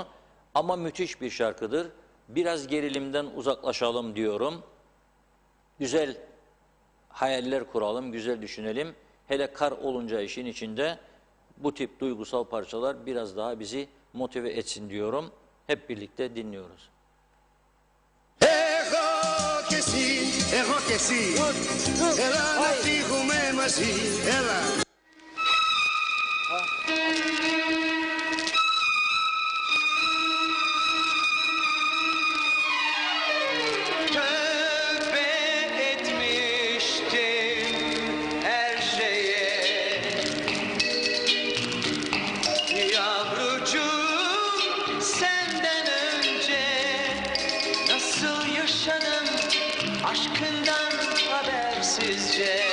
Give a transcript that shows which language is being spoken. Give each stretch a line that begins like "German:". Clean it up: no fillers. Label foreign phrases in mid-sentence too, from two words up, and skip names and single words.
Turkish: Ama müthiş bir şarkıdır. Biraz gerilimden uzaklaşalım diyorum. Güzel hayaller kuralım, güzel düşünelim. Hele kar olunca işin içinde bu tip duygusal parçalar biraz daha bizi motive etsin diyorum. Hep birlikte dinliyoruz.
Greek: Εγώ και εσύ, έλα να φύγουμε μαζί, έλα.
Turkish: Tövbe etmiştim her şeye, yavrucuğum senden önce nasıl yaşadım aşkından habersizce.